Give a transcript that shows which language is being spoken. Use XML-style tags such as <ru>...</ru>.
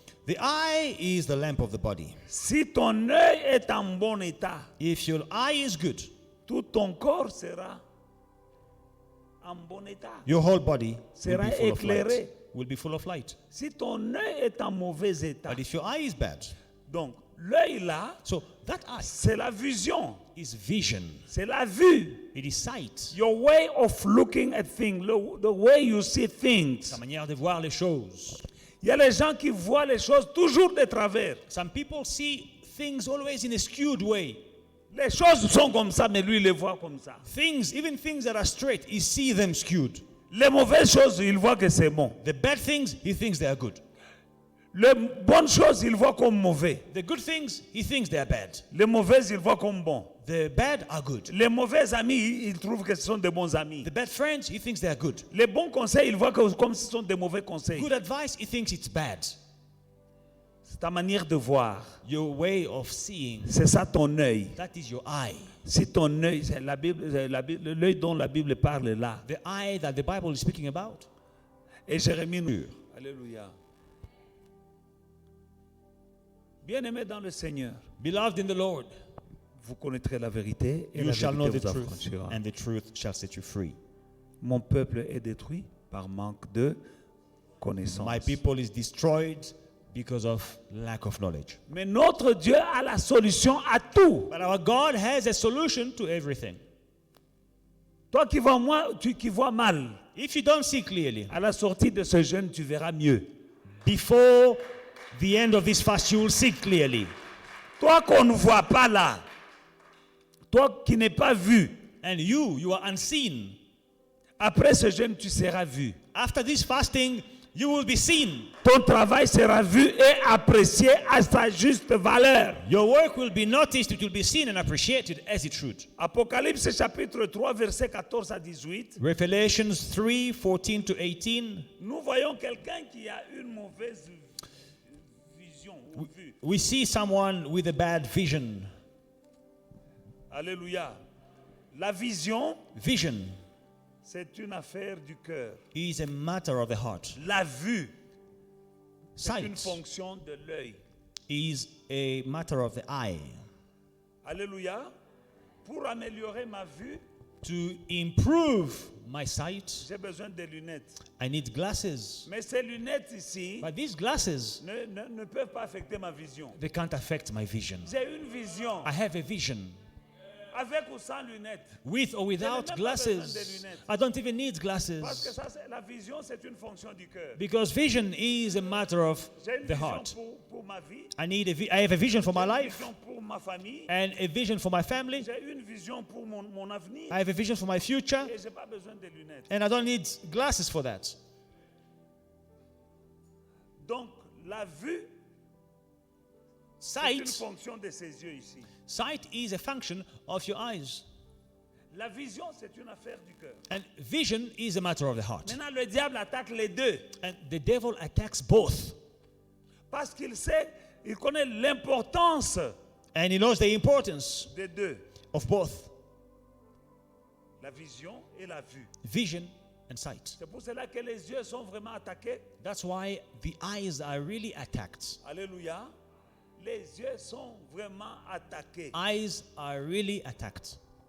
<en>The eye is the lamp of the body.</en> <fr>Si ton œil est en bon état,</fr> <en>If your eye is good,</en> <fr>tout ton corps sera en bon état.</fr> <en>your whole body will</en> <fr>Sera</fr> <en>be full of light.</en> <fr>éclairé.</fr> <en>Will be full of light.</en> <fr>Si ton œil est en mauvais état,</fr> <en>But if your eye is bad,</en> <fr>donc l'œil là,</fr> <en>so that eye</en> <fr>c'est la vision,</fr> <en>is vision.</en> <fr>c'est la vue.</fr> <en>It is sight. Your way of looking at things, the way you see things.</en> <fr>Sa manière de voir les choses. Il y a les gens qui voient les choses toujours de travers.</fr> <en>Some people see things always in a skewed way.</en> <fr>Les choses sont comme ça, mais lui, il les voit comme ça.</fr> <en>Things, even things that are straight, he sees them skewed.</en> <fr>Les mauvaises choses, il voit que c'est bon.</fr> <en>The bad things, he thinks they are good.</en> <fr>Les bonnes choses, il voit comme mauvais.</fr> <en>The good things, he thinks they are bad.</en> <fr>Les mauvaises, il voit comme bon.</fr> <en>The bad are good.</en> <fr>Les mauvais amis, il trouve que ce sont des bons amis.</fr> <en>The bad friends, he thinks they are good.</en> <fr>Les bons conseils, il voit que comme ce sont des mauvais conseils.</fr> <en>Good advice, he thinks it's bad.</en> <fr>C'est ta manière de voir.</fr> <en>Your way of seeing,</en> <fr>C'est ça ton œil.</fr> <en>that is your eye.</en> <fr>Si ton œil, c'est la Bible, l'œil dont la Bible parle là.</fr> <en>The eye that the Bible is speaking about.</en> <fr>Et Jérémie nous. Alléluia. Bien-aimés dans le Seigneur,</fr> <en>Beloved in the Lord,</en> <fr>vous connaîtrez la vérité et</fr> <en>you</en> <fr>la</fr> <en>shall know the</en> <fr>vérité vous</fr> <en>truth,</en> <fr>affranchira.</fr> <en>and the truth shall set you free.</en> <fr>Mon peuple est détruit par manque de connaissance.</fr> <en>My people is destroyed because of lack of knowledge.</en> <fr>Mais notre Dieu a la solution à tout.</fr> <en>But our God has a solution to everything.</en> <fr>Toi qui vois mal,</fr> <en>If you don't see clearly,</en> <fr>à la sortie de ce jeûne, tu verras mieux.</fr> <en>before the end of this fast, you will see clearly.</en> <fr>Toi qu'on ne voit pas là, toi qui n'es pas vu,</fr> <en>And you are unseen.</en> <fr>Après ce jeûne, tu seras vu.</fr> <en>After this fasting, you will be seen.</en> <fr>Ton travail sera vu et apprécié à sa juste valeur.</fr> <en>Your work will be noticed, it will be seen and appreciated as it should.</en> <fr>Apocalypse chapitre 3, versets 14 à 18.</fr> <en>Revelations 3, 14 to 18.</en> <fr>Nous voyons quelqu'un qui a une mauvaise vision ou vue.</fr> <en>We see someone with a bad vision.</en> <fr>Alléluia. La vision,</fr> <en>Vision</en> <fr>c'est une affaire du cœur.</fr> <en>is a matter of the heart.</en> <fr>La vue, c'est une</fr> <en>Sight</en> <fr>fonction de l'œil.</fr> <en>is a matter of the eye.</en> <fr>Alléluia. Pour améliorer ma vue,</fr> <en>To improve my sight,</en> <fr>j'ai besoin de lunettes.</fr> <en>I need glasses.</en> <fr>Mais ces lunettes ici</fr> <en>But these glasses,</en> <fr>ne peuvent pas affecter ma vision.</fr> <en>they can't affect my vision.</en> <fr>J'ai une vision</fr> <en>I have a vision.</en> <fr>avec ou sans lunettes.</fr> <en>With or without</en> <fr>même pas</fr> <en>glasses,</en> <fr>besoin de lunettes.</fr> <en>I don't even need</en> <fr>Parce que</fr> <en>glasses.</en> <fr>ça, la vision, c'est une fonction du cœur.</fr> <en>Because vision is a matter of</en> <fr>J'ai une</fr> <en>the</en> <fr>vision</fr> <en>heart.</en> <fr>pour ma vie,</fr> <en>I have a vision for my</en> <fr>j'ai une</fr> <en>life</en> <fr>vision pour ma famille,</fr> <en>and a vision for my family.</en> <fr>j'ai une vision pour mon avenir,</fr> <en>I have a vision for my future</en> <fr>et je n'ai pas besoin de lunettes.</fr> <en>and I don't need glasses for that.</en> <fr>Donc, la vue, c'est une</fr> <en>Sight,</en> <fr>fonction de ses yeux ici.</fr> <en>sight is a function of your eyes.</en> <fr>La vision, c'est une affaire du cœur.</fr> <en>And vision is a matter of the heart.</en> <fr>Maintenant, le diable attaque les deux.</fr> <en>And the devil attacks both.</en> <fr>Parce qu'il sait, il connaît l'importance</fr> <en>And he knows the importance</en> <fr>des deux.</fr> <en>of both</en> <fr>La vision et la vue.</fr> <en>vision and sight.</en> <fr>C'est pour cela que les yeux sont vraiment attaqués.</fr> <en>That's why the eyes are really attacked.</en> <fr>Alléluia. Les yeux sont vraiment attaqués.</fr> <en>Eyes are really attacked.</en>